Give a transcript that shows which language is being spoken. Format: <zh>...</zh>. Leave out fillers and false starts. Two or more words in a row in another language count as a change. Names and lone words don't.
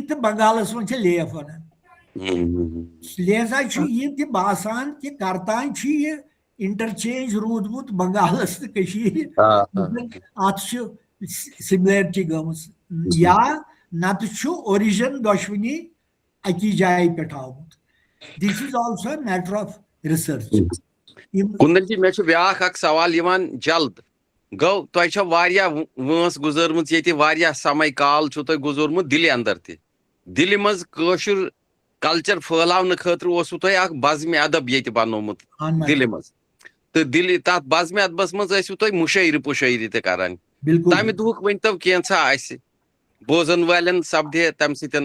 <ks>تہٕ بنگالس منٛز چھِ لیف ونان لہذا چھُ یہِ تہِ باسان کہِ کرتانۍ چھُ یہِ انٹرچینج روٗدمُت بنگالس تہٕ کٔشیٖرِ اتھ چھُ سِملیرٹی گٔمٕژ یا نتہٕ چھُ اورِجن دۄشوٕنی اکی جایہِ پٮ۪ٹھ آمُت</ks> <en>this is also a matter of research</en> <ks>کُندن جی مےٚ چھُ بیٛاکھ اکھ سوال یِوان جلد گوٚو تۄہہِ چھو واریاہ وٲنٛس گُزٲرمٕژ ییٚتہِ واریاہ سمے کال چھُو تۄہہِ گُزورمُت دِلہِ انٛدر تہِ دِلہِ منٛز کٲشُر کلچر پھٔہلاونہٕ خٲطرٕ اوسوٕ تۄہہِ اکھ بزمہِ ادب ییٚتہِ بنومُت دِلہِ منٛز تہٕ دِلہِ تتھ بزمہِ ادبس منٛز ٲسوٕ تُہۍ مُشٲعرٕ پُشٲعرِ تہِ کران تمہِ دۄہُک ؤنۍتو کینٛژھا اسہِ بوزن والٮ۪ن سپدے تمہِ سۭتۍ</ks>